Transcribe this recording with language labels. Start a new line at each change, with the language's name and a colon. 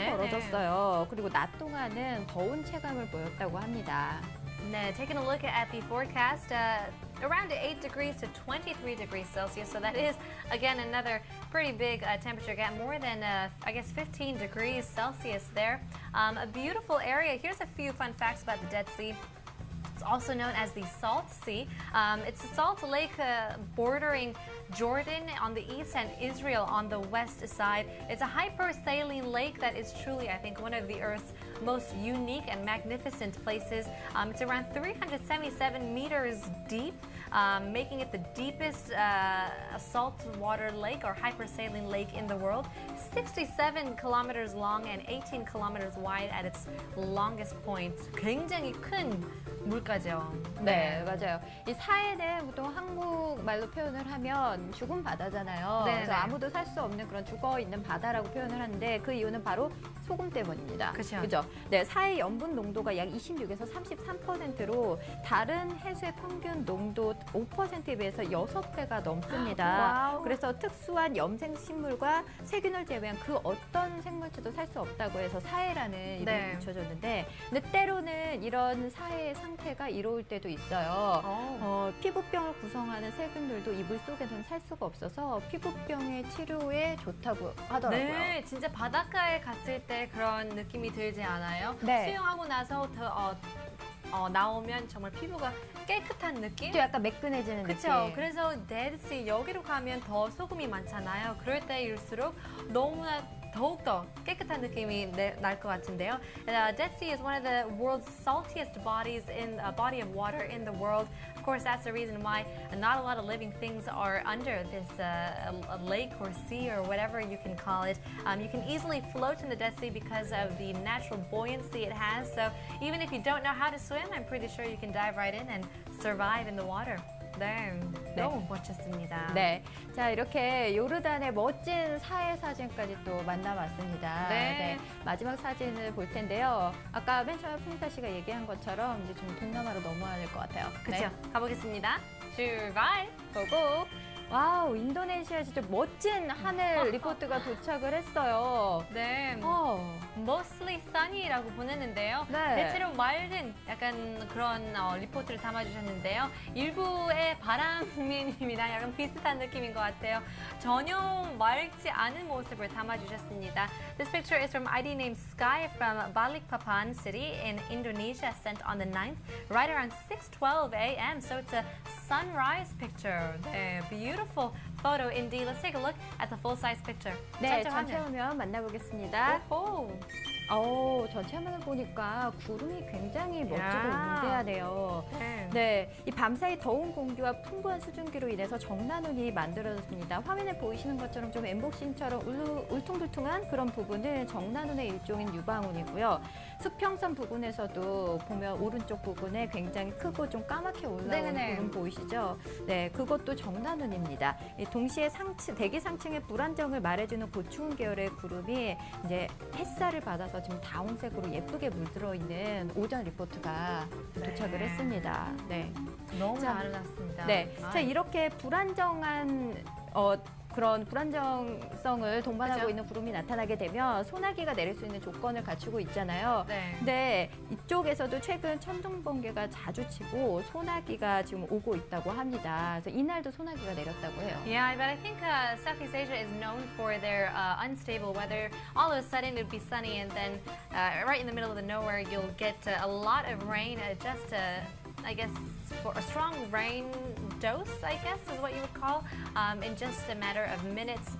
Korean: 네, 벌어졌어요. 그리고 낮 동안은 더운 체감을 보였다고 합니다.
English: 네, taking a look at the forecast, around 8 degrees to 23 degrees Celsius. So that is, again, another pretty big temperature gap, more than, I guess, 15 degrees Celsius there. A beautiful area. Here's a few fun facts about the Dead Sea. It's also known as the Salt Sea. It's a salt lake bordering Jordan on the east and Israel on the west side. It's a hypersaline lake that is truly, I think, one of the Earth's most unique and magnificent places. It's around 377 meters deep, making it the deepest saltwater lake or hypersaline lake in the world. 67 kilometers long and 18 kilometers wide at its longest point.
Korean: 굉장히 큰 물가죠. 네, 맞아요. 이 사해는 보통 한국말로 표현을 하면 죽은 바다잖아요. 네, 그래서 네. 아무도 살 수 없는 그런 죽어 있는 바다라고 표현을 하는데 그 이유는 바로 소금 때문입니다. 그쵸. 그죠? 네, 사해 염분 농도가 약 26에서 33%로 다른 해수의 평균 농도 5%에 비해서 6배가 넘습니다. 와우. 그래서 특수한 염생 식물과 세균을 제외한 그 어떤 생물체도 살 수 없다고 해서 사해라는 이름이 네. 붙여졌는데 근데 때로는 이런 사해의 상태가 이로울 때도 있어요. 피부병을 구성하는 세균들도 이 물 속에서는 살 수가 없어서 피부병의 치료에 좋다고 하더라고요. 네, 진짜 바닷가에 갔을 때 그런 느낌이 들지 않아요? 네. 수영하고 나서 나오면 정말 피부가 깨끗한 느낌? 또 약간 매끈해지는 그렇죠. 느낌. 그래서 데드시 여기로 가면 더 소금이 많잖아요. 그럴 때일수록 너무나 더욱더 깨끗한 느낌이 날 것 같은데요.
English: Dead Sea is one of the world's saltiest body of water in the world. Of course, that's the reason why not a lot of living things are under this lake or sea or whatever you can call it. You can easily float in the Dead Sea because of the natural buoyancy it has. So even if you don't know how to swim, I'm pretty sure you can dive right in and survive in the water.
Korean: 네, 너무 멋졌습니다. 네, 자 이렇게 요르단의 멋진 사해 사진까지 또 만나봤습니다. 네. 마지막 사진을 볼 텐데요. 아까 맨 처음에 풍타 씨가 얘기한 것처럼 이제 좀 동남아로 넘어야 될 것 같아요. 그렇죠. 가보겠습니다. 출발! 보고 와우 인도네시아 진짜 멋진 하늘 리포트가 도착을 했어요. 네.
English: mostly sunny
Korean: 라고 보냈는데요. 네. 대체로 맑은 약간 그런 리포트를 담아주셨는데요. 일부의 바람님이랑 약간 비슷한 느낌인 것 같아요. 전혀 맑지 않은 모습을 담아주셨습니다.
English: This picture is from ID name Sky from Balikpapan city in Indonesia, sent on the 9th, right around 6:12 a.m. So it's a sunrise picture. 네, beautiful photo. Indeed, let's take a look at the full-size picture.
Korean: 네, 전체 전체 화면. 화면 만나보겠습니다. 오호. 전체 화면을 보니까 구름이 굉장히 멋지고 야. 위대하네요. 네. 네, 이 밤사이 더운 공기와 풍부한 수증기로 인해서 정난운이 만들어졌습니다. 화면에 보이시는 것처럼 좀 엠복싱처럼 울퉁불퉁한 그런 부분은 정난운의 일종인 유방운이고요. 수평선 부분에서도 보면 오른쪽 부분에 굉장히 크고 좀 까맣게 올라오는 네네네. 구름 보이시죠? 네, 그것도 정난운입니다. 동시에 대기 상층의 불안정을 말해주는 고추운 계열의 구름이 이제 햇살을 받아서 지금 다홍색으로 예쁘게 물들어 있는 오전 리포트가 도착을 네. 했습니다. 네. 너무 자, 아름답습니다. 네. 아, 자, 이렇게 불안정한 그런 불안정성을 동반하고 그죠? 있는 구름이 나타나게 되면 소나기가 내릴 수 있는 조건을 갖추고 있잖아요. 네. 근데 이쪽에서도 최근 천둥 번개가 자주 치고 소나기가 지금 오고 있다고 합니다. 그래서 이날도 소나기가 내렸다고 해요.
English: Yeah, but I think Southeast Asia is known for their unstable weather. All of a sudden it would be sunny, and then right in the middle of the nowhere, you'll get a lot of rain. I guess for a strong rain dose, I guess is what you would call, in just a matter of minutes.